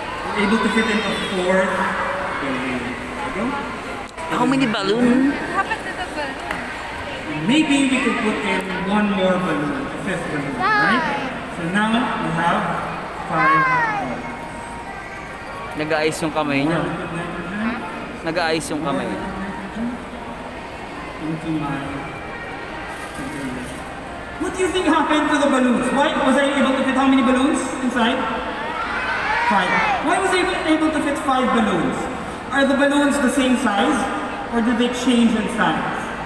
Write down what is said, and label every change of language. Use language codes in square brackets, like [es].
[en] We're able to fit in a 4th balloon. There we go. How many balloons? What happened to the balloon? Maybe we could put in one more balloon, a 5th balloon, right? So now we have 5. [tl] Nag-aayos yung kamay niya. Nag-aayos yung kamay niya. [en] Into my container. What do you think happened to the balloons? Why was I able to fit how many balloons inside? 5. Why was I able to fit 5 balloons? Are the balloons the same size, or did they change in size?